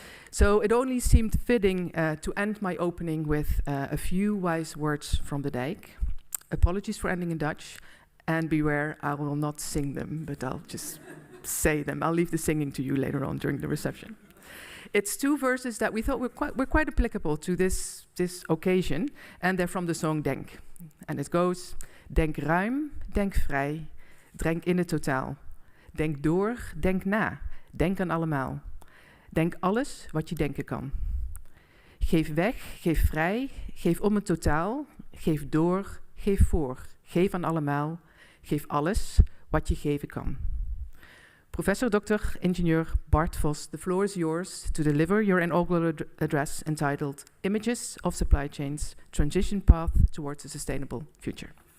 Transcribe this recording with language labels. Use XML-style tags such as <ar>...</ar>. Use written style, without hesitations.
<en>So it only seemed fitting to end my opening with a few wise words from de Dijk. Apologies for ending in Dutch, and beware, I will not sing them, but I'll just say them. I'll leave the singing to you later on during the reception. It's two verses that we thought were quite applicable to this occasion, and they're from the song Denk. And it goes,</en> <nl>denk ruim, denk vrij, denk in het totaal. Denk door, denk na, denk aan allemaal. Denk alles wat je denken kan. Geef weg, geef vrij, geef om het totaal, geef door, geef voor, geef aan allemaal, geef alles wat je geven kan.</nl> <en>Professor Dr. Ingenieur Bart Vos, the floor is yours to deliver your inaugural address entitled Images of Supply Chains, Transition Path Towards a Sustainable Future.</en>